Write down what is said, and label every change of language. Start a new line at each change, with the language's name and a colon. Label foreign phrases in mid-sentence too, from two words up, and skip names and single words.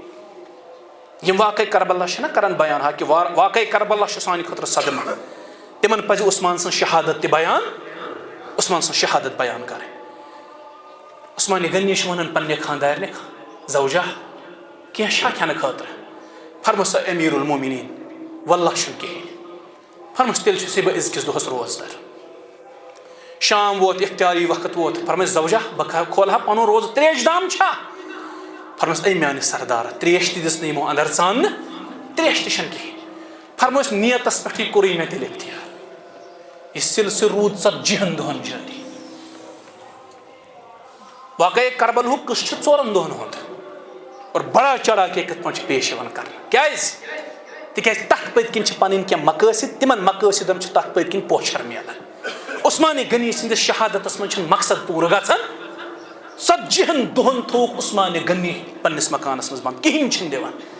Kashmiri: یِم واقعے کربلا چھِنہ کران بیان ہا کہِ واقعے کربلا چھُ سانہِ خٲطرٕ صدمہٕ تِمن پزِ عثمان سٕنٛز شہادت تہِ بیان عثمان سٕنٛز شہادت بیان کرٕنۍ. عثمان غنی چھُ ونان پننہِ خاندارنہِ زوجہ کینٛہہ چھا کھٮ۪نہٕ خٲطرٕ فرمس
Arabic: امیر المومنین واللہ
Kashmiri: چھُنہٕ کِہیٖنۍ فرمس تیٚلہِ چھُسے بہٕ أزکِس دۄہس روزدر. شام ووت اختیاری وقت ووت فرمس زوجہ بہٕ کھولہا پنُن روزٕ تریش دام چھا فرمس اے میانہِ سردار تریش تہِ دِژ نہٕ یِمو اندر ژاننہٕ تریش تہِ چھنہٕ کِہیٖنۍ فرمس نیتس پٮ۪ٹھٕے کوٚرُے مےٚ تیٚلہِ اختیار. یہ سلسلہ روٗد 40 دۄہن جٲری. واقعے کربل ہُک قصہٕ چھُ 4 دۄہن ہُنٛد
Urdu: اور بڑا چڑھا کے
Kashmiri: کِتھ پٲٹھۍ چھُ پیش یِوان کرنہٕ کیازِ تِکیازِ تتھ پٔتۍ کِنۍ چھِ پنٕنۍ کینٛہہ مقٲصد تِمن مقٲصدن چھُ تتھ پٔتۍ کِنۍ پوچھر میلان. عثمان غنی سٕنٛدِس شہادتس منٛز چھُنہٕ مقصد پوٗرٕ گژھان 40 دۄہن تھووُکھ عثمان غنی پننِس مکانس منٛز بنٛد کِہیٖنۍ چھِنہٕ دِوان.